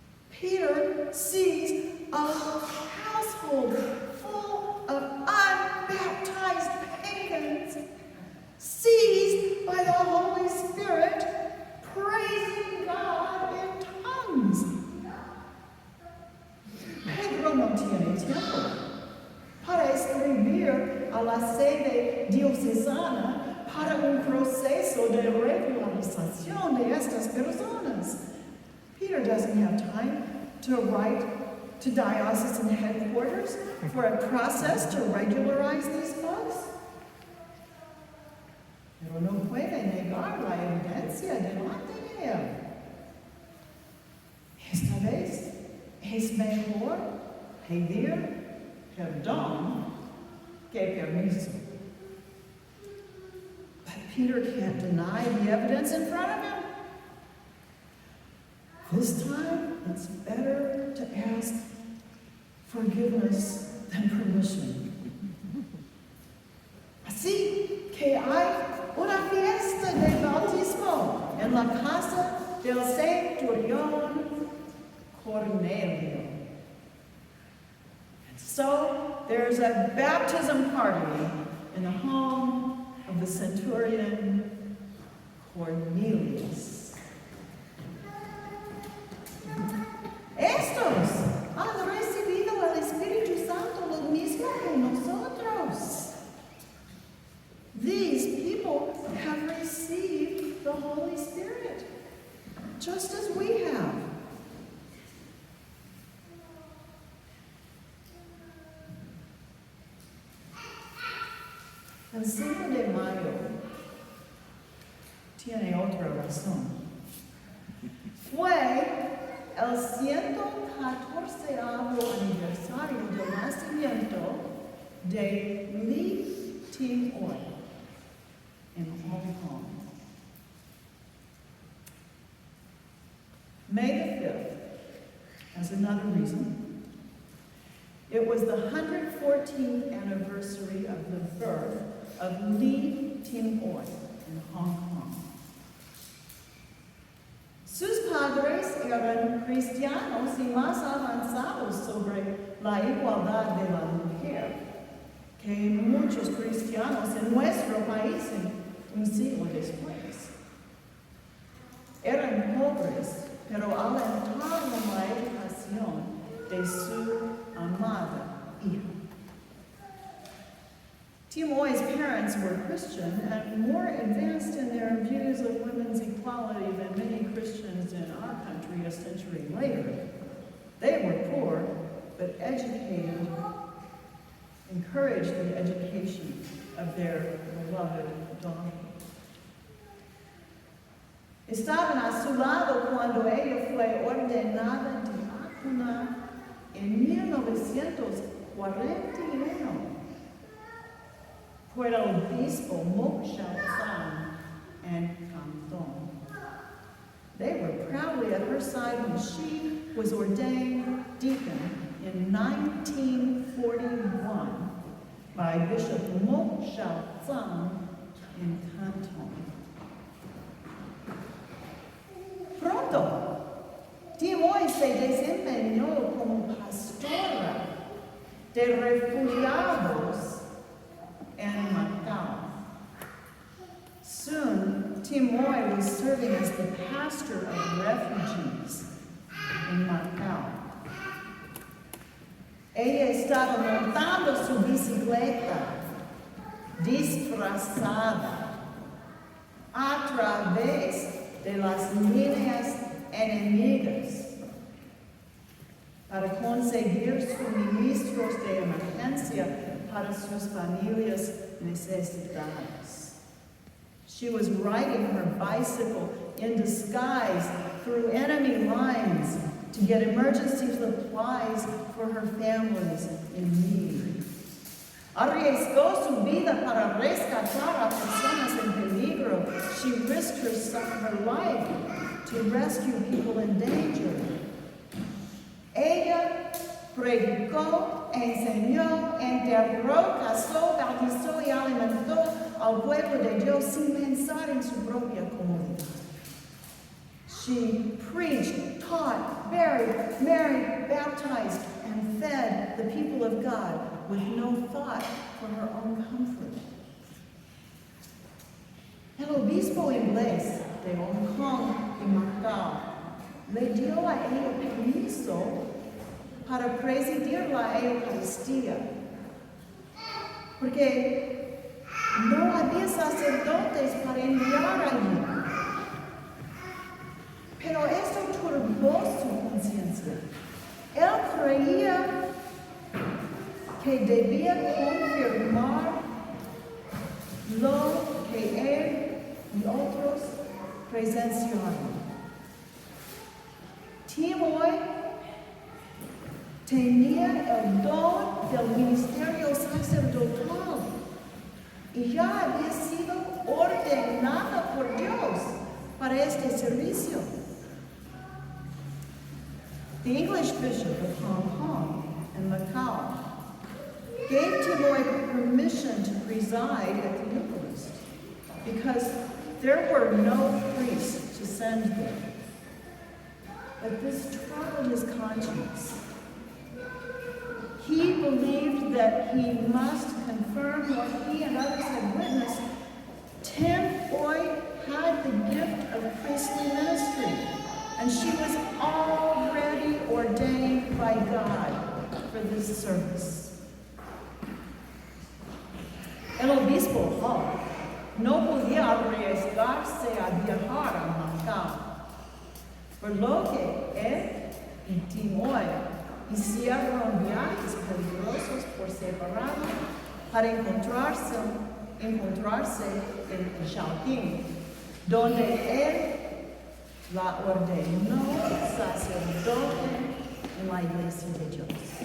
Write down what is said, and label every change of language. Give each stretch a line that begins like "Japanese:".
English: Peter sees a household full of unbaptized pagans, seized by the Holy Spirit, praising God in tongues.
Spanish: Pedro no tiene tiempo para escribir a la sede diocesana para un proceso de regularización de estas personas.
English: Peter doesn't have time to write to diocesan headquarters for a process to regularize these folks.
Spanish: Pero no puede negar la evidencia delante de él. Esta vez es mejor pedir perdón que permiso.
English: But Peter can't deny the evidence in front of him. This time, it's better to ask forgiveness than permission.
Spanish: Así que hay una fiesta de bautismo en la casa del centurión Cornelio.
English: And so there's a baptism party in the home of the centurion Cornelius.
Spanish: Estos han recibido el Espíritu Santo lo mismo que nosotros.
English: These people have received the Holy Spirit, just as we have.
Spanish: El 5 de mayo tiene otra razón. Fue el 114º aniversario del nacimiento de Livestream in Hong Kong.
English: May the 5th, as another reason, it was the 114th anniversary of the birth of Livestream in Hong Kong.
Spanish: Sus padres eran cristianos y más avanzados sobre la igualdad de la mujer que muchos cristianos en nuestro país un siglo después. Eran pobres, pero alentaron la educación de su amada hija.
English: Timoy's parents were Christian and more advanced in their views of women's equality than many Christians in our country a century later. They were poor, but educated, encouraged the education of their beloved daughter.
Spanish: Estaban a su lado cuando ella fue ordenada diácona en 1941. por el obispo Moksha and Canton.
English: They were proudly at her side when she was ordained deacon in 1941 by Bishop Moksha in Canton.
Spanish: Pronto, Timoy se desempeñó como pastora de refugiados en Macau.
English: Soon, Timoy was serving as the pastor of refugees in Macau.
Spanish: Ella estaba montando su bicicleta, disfrazada, a través de las líneas enemigas para conseguir suministros de emergencia para sus familias necesitadas.
English: She was riding her bicycle in disguise through enemy lines to get emergency supplies for her families in need.
Spanish: Arriesgó su vida para rescatar a personas en peligro.
English: She risked her life to rescue people in danger.
Spanish: Ella predicó, enseñó, enterró, casó, bautizó y alimentó al pueblo de Dios sin pensar en su propia comodidad.
English: She preached, taught, buried, married, baptized, and fed the people of God with no thought for her own comfort.
Spanish: El obispo inglés de Hong Kong y Macau le dio a ella permiso para presidir la Eucaristía, porque no había sacerdotes para enviar allí. Pero esto turbó su conciencia. Él creía que debía confirmar lo que él y otros presenciaron. Timoy tenía el don del ministerio sacerdotal y ya había sido ordenada por Dios para este servicio.
English: The English bishop of Hong Kong and Macau gave Timoy permission to preside at the Eucharist because there were no priests to send there. But this troubled his conscience. He believed that he must confirm what he and others had witnessed. Tim Oy had the gift of priestly ministry, and she was already ordained by God for this service.
Spanish: El obispo Hall no podía arriesgarse a viajar a Macao, por lo que él y Timoy hicieron viajes peligrosos por separado para encontrarse en Shaoqing, donde él la ordenó sacerdote en la Iglesia de Dios.